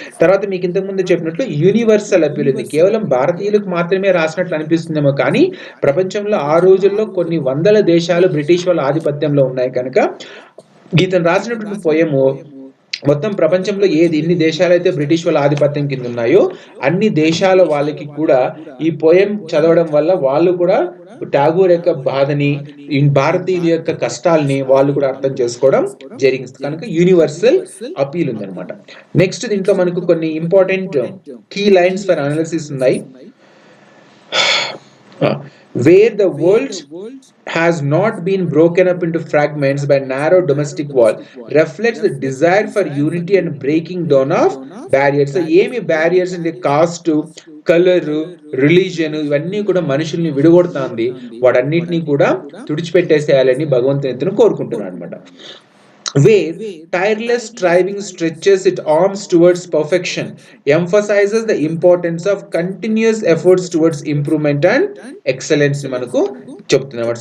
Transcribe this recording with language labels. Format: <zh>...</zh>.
<te>తర్వాత మీకు ఇంతకు ముందు చెప్పినట్లు యూనివర్సల్ అపీల్ ఉంది. కేవలం భారతీయులకు మాత్రమే రాసినట్లు అనిపిస్తుందేమో కానీ ప్రపంచంలో ఆ రోజుల్లో కొన్ని వందల దేశాలు బ్రిటిష్ వాళ్ళ ఆధిపత్యంలో ఉన్నాయి కనుక ఇతను రాసినటువంటి పోయము మొత్తం ప్రపంచంలో ఎన్ని దేశాలైతే బ్రిటిష్ వాళ్ళ ఆధిపత్యం కింద ఉన్నాయో అన్ని దేశాల వాళ్ళకి కూడా ఈ పోయం చదవడం వల్ల వాళ్ళు కూడా ఠాగూర్ యొక్క బాధని, భారతీయుల యొక్క కష్టాలని వాళ్ళు కూడా అర్థం చేసుకోవడం జరిగింది కనుక యూనివర్సల్ అపీల్ ఉందన్నమాట. నెక్స్ట్ దీంట్లో మనకు కొన్ని</te> <en>important key lines for analysis</en> <te>ఉన్నాయి.</te> <en>Where the world has not been broken up into fragments by narrow domestic wall reflects the desire for unity and breaking down of barriers.</en> <te>So ఏమి barriers అంటే cost, colour, religion ఇవన్నీ కూడా మనుషుల్ని విడగొడుతుంది. వాటన్నిటిని కూడా తుడిచిపెట్టేసేయాలని భగవంతుని కోరుకుంటున్నాడు అనమాట.</te> <en>Where tireless striving stretches its arms towards perfection, emphasizes the importance of continuous efforts towards improvement and excellence</en> <te>ని మనకు చెప్తున్నమాట.</te>